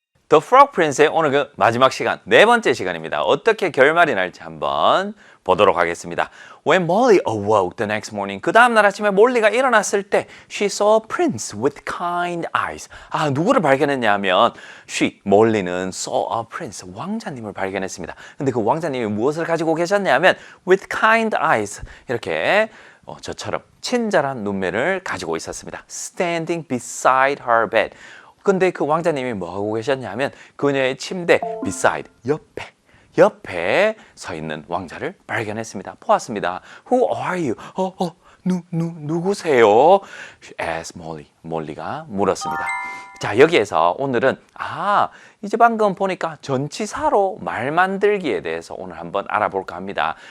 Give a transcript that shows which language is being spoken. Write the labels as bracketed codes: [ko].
[ko] The Frog Prince의 오늘 그 마지막 시간, 네 번째 시간입니다. 어떻게 결말이 날지 한번 보도록 하겠습니다. [en] When Molly awoke the next morning, [ko] 그 다음날 아침에 몰리가 일어났을 때 [en] she saw a prince with kind eyes. [ko] 누구를 발견했냐 하면 몰리는 [en] saw a prince, [ko] 왕자님을 발견했습니다. 근데 그 왕자님이 무엇을 가지고 계셨냐 하면 [en] with kind eyes, [ko] 이렇게 저처럼 친절한 눈매를 가지고 있었습니다. [en] Standing beside her bed. [ko] 근데 그 왕자님이 뭐하고 계셨냐면 그녀의 침대 beside, 옆에 서 있는 왕자를 발견했습니다. 보았습니다. [en] Who are you? [ko] 누구세요? [en] Asked Molly. [ko] 몰리가 물었습니다. 자, 여기에서 오늘은 이제 방금 보니까 전치사로 말 만들기에 대해서 오늘 한번 알아볼까 합니다.